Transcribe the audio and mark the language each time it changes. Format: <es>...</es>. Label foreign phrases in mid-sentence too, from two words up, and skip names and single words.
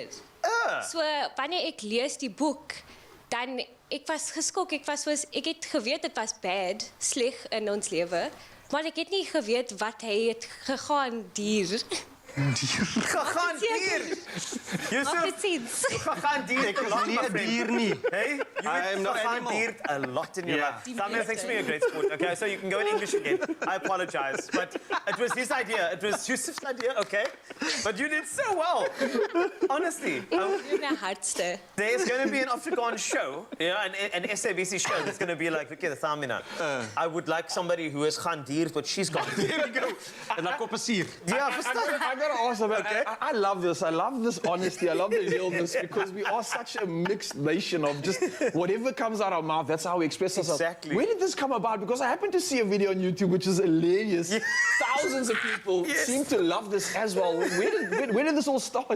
<af>So wanneer ek lees die boek, dan ek was geskok, ek het geweet dit was sleg in ons lewe, maar ek het nie geweet wat hy het gegaan dier. Gegaan dier. Gegaan dier. Ek is nie 'n dier nie.</af> <en>Hey, I'm not</en> <af>gegaan dier</af> <en>a lot in your life. Thamina, thanks for being a great sport. Okay, so you can go in English again. I apologize, but it was his idea. It was Yusuf's idea, okay? But you did so well. Honestly. There's going to be an Afrikaans show, an SABC show that's going to be like, look at Thamina. I would like somebody who has</en> <af>gaan dier,</af> <en>but she's gone. There we go.</en> <af>En dan kop is hier. Ja,</af> <en>I gotta ask about. I love this. I love this honesty. I love the realness because we are such a mixed nation of just whatever comes out of our mouth. That's how we express ourselves. Exactly. Where did this come about? Because I happened to see a video on YouTube which is hilarious. Yes. Thousands of people seem to love this as well. Where did this all start?</en>